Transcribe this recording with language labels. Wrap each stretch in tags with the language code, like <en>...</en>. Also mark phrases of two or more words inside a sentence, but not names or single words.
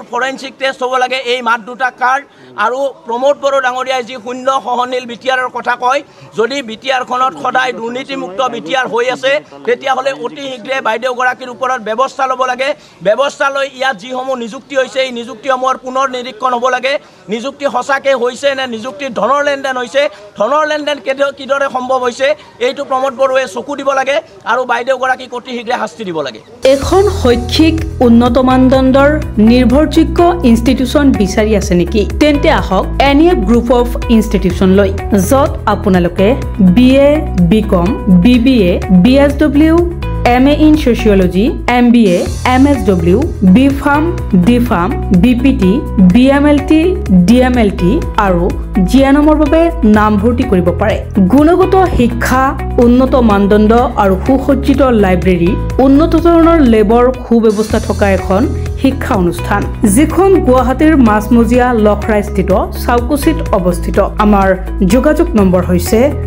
<as>ফৰেনচিক টেষ্ট হ'ব লাগে এই মাত দুটা কাৰ আৰু প্ৰমোদ বড়ো ডাঙৰীয়াই যি শূন্য সহনশীল বিটিআৰৰ কথা কয় যদি বিটিআৰখনত সদায় দুৰ্নীতিমুক্ত বিটিআৰ হৈ আছে তেতিয়াহ'লে অতি শীঘ্ৰে বাইদেউগৰাকীৰ ওপৰত ব্যৱস্থা ল'ব লাগে ব্যৱস্থা লৈ ইয়াত যিসমূহ নিযুক্তি হৈছে এই নিযুক্তিসমূহৰ পুনৰ নিৰীক্ষণ হ'ব লাগে নিযুক্তি সঁচাকৈ হৈছে নে নিযুক্তিৰ ধনৰ লেনদেন হৈছে ধনৰ লেনদেন কিদৰে সম্ভৱ হৈছে এইটো প্ৰমোদ বড়োৱে চকু দিব লাগে আৰু বাইদেউগৰাকীক অতি শীঘ্ৰে শাস্তি দিব লাগে এখন শৈক্ষিক উন্নত মানদণ্ডৰ নিৰ্ভৰযোগ্য ইনষ্টিটিউচন বিচাৰি আছে নেকি তেন্তে আহক এনিএফ গ্ৰুপ অফ ইনষ্টিটিউচন লৈ য'ত আপোনালোকে BA BCom BBA BSW MA in Sociology, MBA, MSW, BPharm, DPharm, BPT, BMLT, DMLT আৰু জিয়ানমৰ বাবে নামভৰ্তি কৰিব পাৰে গুণগত শিক্ষা উন্নত মানদণ্ড আৰু সুসজ্জিত লাইব্ৰেৰী উন্নত ধৰণৰ লেবৰ সুব্যৱস্থা থকা এখন শিক্ষা অনুষ্ঠান যিখন গুৱাহাটীৰ মাছমজিয়া লখৰাস্থিত চাউকুচিত অৱস্থিত আমাৰ যোগাযোগ নম্বৰ হৈছে</as>